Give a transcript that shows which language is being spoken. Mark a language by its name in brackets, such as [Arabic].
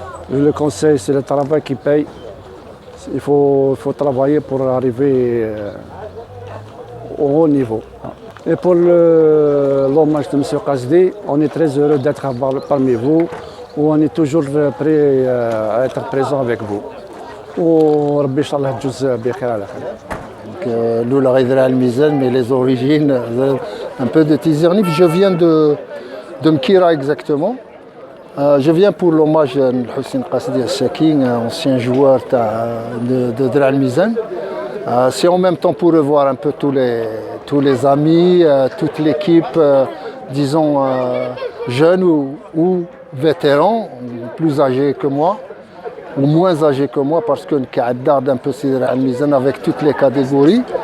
[French] Le conseil, c'est le travail qui paye. Il faut travailler pour arriver au haut niveau. Et pour l'hommage de M. Qasdi, on est très heureux d'être parmi vous, où on est toujours prêt à être présent avec vous. [Arabic] وربي ان شاء الله تجوز بخير على خير. [French] Loula Ghidra Al-Mizan, mais les origines, un peu de Tizernif. Je viens de Mkira exactement. Je viens pour l'hommage à Hussein Qasdi Al-Sakin, ancien joueur de Dra Al-Mizan. C'est en même temps pour revoir un peu tous les amis, toute l'équipe, disons jeunes ou vétérans, plus âgés que moi, ou moins âgés que moi, parce qu'on garde un peu Dra Al-Mizan avec toutes les catégories.